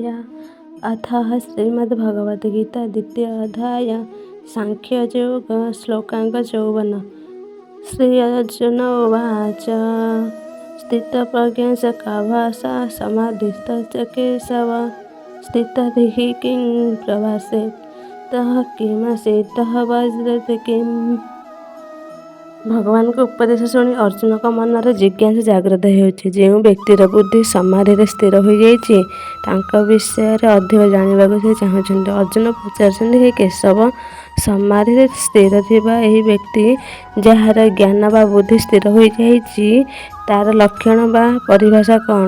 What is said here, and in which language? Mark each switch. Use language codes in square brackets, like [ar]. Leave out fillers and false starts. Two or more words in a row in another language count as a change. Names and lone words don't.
[sa] अथ श्रीमद्भगवद्गीता द्वितीय अध्याय सांख्ययोग श्लोकांक 54। श्री अर्जुन उवाच स्थितप्रज्ञश्च का भाषा समाधिस्थश्च केशव स्थितधिः किं प्रभाषेत् किमासीतः वज्रते किम्। [or] ଭଗବାନଙ୍କ ଉପଦେଶ ଶୁଣି ଅର୍ଜୁନଙ୍କ ମନରେ ଜିଜ୍ଞାସା ଜାଗ୍ରତ ହେଉଛି। ଯେଉଁ ବ୍ୟକ୍ତିର ବୁଦ୍ଧି ସମାଧିରେ ସ୍ଥିର ହୋଇଯାଇଛି ତାଙ୍କ ବିଷୟରେ ଅଧିକ ଜାଣିବାକୁ ସେ ଚାହୁଁଛନ୍ତି। ଅର୍ଜୁନ ପଚାରୁଛନ୍ତି, ହେ କେଶବ, ସମାଧିରେ ସ୍ଥିର ଥିବା ଏହି ବ୍ୟକ୍ତି ଯାହାର ଜ୍ଞାନ ବା ବୁଦ୍ଧି ସ୍ଥିର ହୋଇଯାଇଛି ତାର ଲକ୍ଷଣ ବା ପରିଭାଷା କ'ଣ?